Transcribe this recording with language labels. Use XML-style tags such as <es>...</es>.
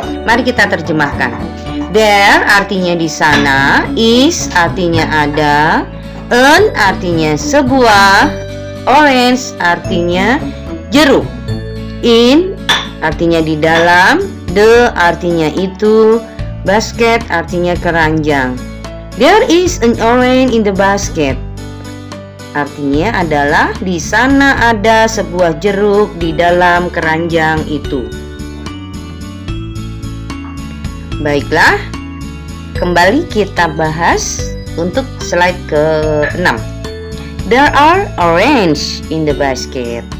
<id>Mari kita terjemahkan. There artinya di sana, is artinya ada, an artinya sebuah, orange artinya jeruk, in artinya di dalam, the artinya itu, basket artinya keranjang.</id> <en>There is an orange in the basket.</en> <id>Artinya adalah di sana ada sebuah jeruk di dalam keranjang itu. Baiklah, kembali kita bahas untuk slide ke-6.</id> <en>There are orange in the basket.</en>